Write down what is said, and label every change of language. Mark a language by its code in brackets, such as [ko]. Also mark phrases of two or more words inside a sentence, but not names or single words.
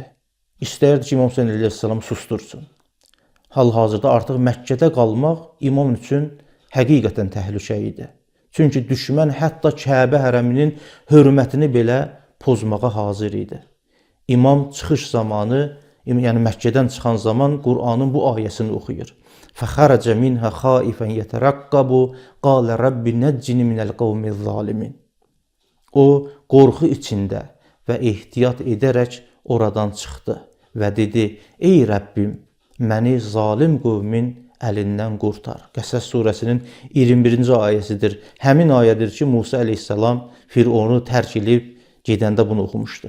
[az] İstəyirdi ki, İmam Hüseyin əleyhissalam sustursun. Hal-hazırda artıq Məkkədə qalmaq imam üçün həqiqətən təhlükə idi. Çünki düşmən hətta Kəbə hərəminin hörmətini belə pozmağa hazır idi. İmam çıxış zamanı, yəni Məkkədən çıxan zaman Qur'anın bu ayəsini oxuyur. [ar] فَخَرَجَ مِنْهَا خَائِفًا يَتَرَقَّبُ قَالَ رَبِّ نَجِّنِ مِنَ الْقَوْمِ الظَّالِمِينَ. [az] O, qorxu içində və ehtiyat edərək oradan çıxdı və dedi: "Ey Rəbbim, məni zalim qövmin əlindən qurtar." Qəsəs surəsinin 21-ci ayəsidir. Həmin ayədir ki, Musa əleyhissalam Fironu tərk edib gedəndə bunu oxumuşdu.